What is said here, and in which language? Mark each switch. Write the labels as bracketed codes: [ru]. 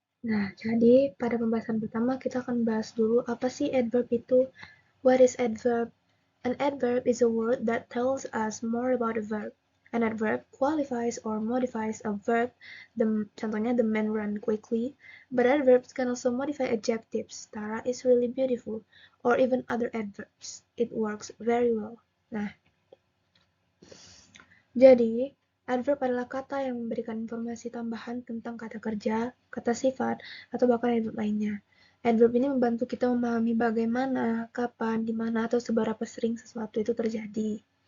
[id] Nah, jadi pada pembahasan pertama kita akan bahas dulu apa sih adverb itu. [en] What is adverb? An adverb is a word that tells us more about a verb. An adverb qualifies or modifies a verb, contohnya the man ran quickly, but adverbs can also modify adjectives. Tara is really beautiful, or even other adverbs. It works very well. [id] Nah, jadi adverb adalah kata yang memberikan informasi tambahan tentang kata kerja, kata sifat, atau bahkan adverb lainnya. Adverb ini membantu kita memahami bagaimana, kapan, di mana, atau seberapa sering sesuatu itu terjadi.